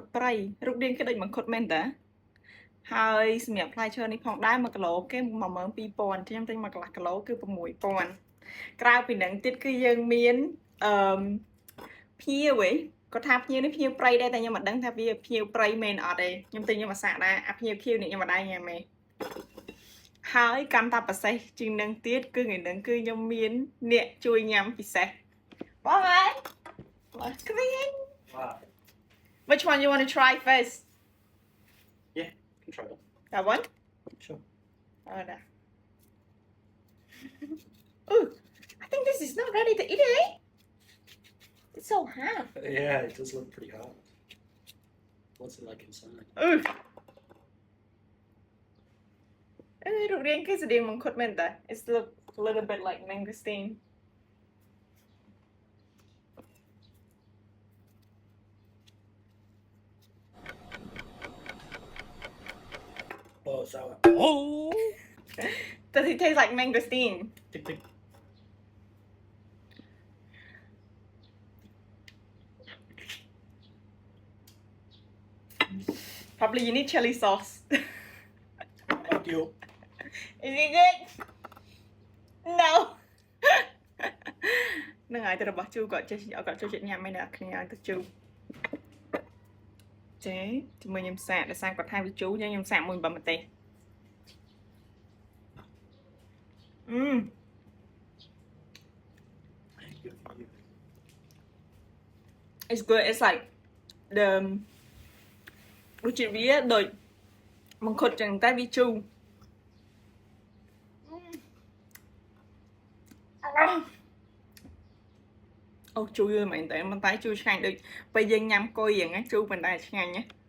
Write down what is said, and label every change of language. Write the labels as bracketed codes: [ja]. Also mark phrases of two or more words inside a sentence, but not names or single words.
[km] ព្រៃរូបរាងគេដូចមង្ឃុតមែនតាហើយសម្រាប់ផ្លែឈើនេះផងដែរ1គីឡូគេ12000អញ្ចឹងខ្ញុំទិញ1កន្លះគីឡូគឺ6000ក្រៅពីហ្នឹងទៀតគឺយើងមានភៀវគាត់ថាភៀវនេះភៀវព្រៃដែរតែខ្ញុំមិនដឹងថាវាភៀវព្រៃមែនអត់ទេខ្ញុំទិញខ្ញុំអាសាដែរអាភៀវនេះខ្ញុំមិនដែរញ៉ាំទេហើយកាន់តែពិសេសជាងនឹងទៀតគឺថ្ងៃហ្នឹងគឺខ្ញុំមានអ្នកជួយញ៉ាំពិសេសបងអើយ Screen [en] Wow. Which one you want to try first Yeah, can try that. That one Sure. Oh no Ooh I think this is not ready to eat it It's so hard Yeah, it does look pretty hard. What's it like inside? Ooh [km] រូបរាងគេស្តៀងមង្ឃុតមែនតា [en] It's look a little bit like mangosteen Oh, sour. Oh! Does it taste like mangosteen? Tick, tick. Probably you need chili sauce. Thank you. Is it good? No. [km] នឹងហើយទៅរបស់ជូគាត់ចេះគាត់ចូលចិត្តញ៉ាំឯណាគ្នាឲ្យទៅជូចេជាមួយខ្ញុំសាកដោយសារគាត់ថាវាជូរខ្ញុំសាកមួយបំម្ទេស [en] It's good. It's like the [km] រសជាតិវាដូចមង្ឃុតចឹងតែវាជូរអូជូរយូរមែនតើប៉ុន្តែជូរឆ្ងាញ់ដូចពេលយើងញ៉ាំគុយហ្នឹងជូរប៉ុន្តែឆ្ងាញ់ណា